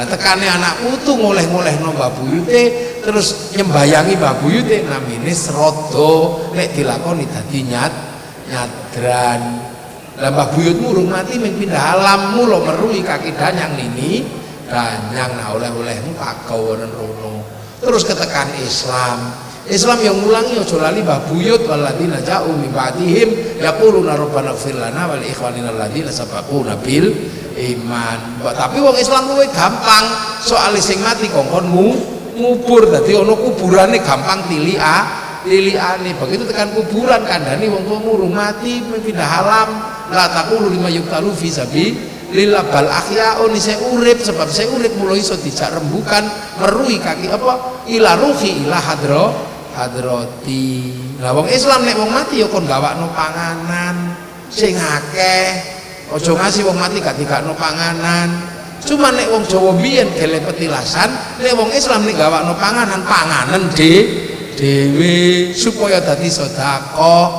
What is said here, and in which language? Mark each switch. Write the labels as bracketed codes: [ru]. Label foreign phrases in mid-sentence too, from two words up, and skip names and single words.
[jv] Lah tekane anak putu ngoleh-ngolehno Mbah Buyute terus nyembayangi Mbah Buyute namine srada, nek dilakoni dadi nyadran. Lah Mbah Buyut murung mati ming pindah alam, mula merui kaki Danyang nini Danyang nah oleh-olehmu kagawanen rono. Terus ketekan Islam yang ngulangi aja lali Mbah Buyut [ar] والذين جاءوا من بعدهم يقولون ربنا اغفر لنا ولإخواننا الذين سبقونا بالإيمان. [jv] Tapi wong Islam kuwi gampang, soalé sing mati kongkon ngubur, dadi ana kuburane gampang tiliane. Begitu tekan kuburan kandhani wong tuwa murung mati pindah alam. [ar] لا تقولوا لمن يقتل في سبيل الله بل أحياء, [jv] saya urip sebab saya urip mulai iso dijak rembukan merui kaki apa [ar] إلى روحي إلى حضرة. [jv] Lah wong Islam nek wong mati ya kon gawakno panganan sing akeh, aja ngasih wong mati gak digakno panganan. Cuma nek wong Jawa biyen gele petilasan, nek wong Islam nek gawakno panganan dhewe supaya dadi sedekah.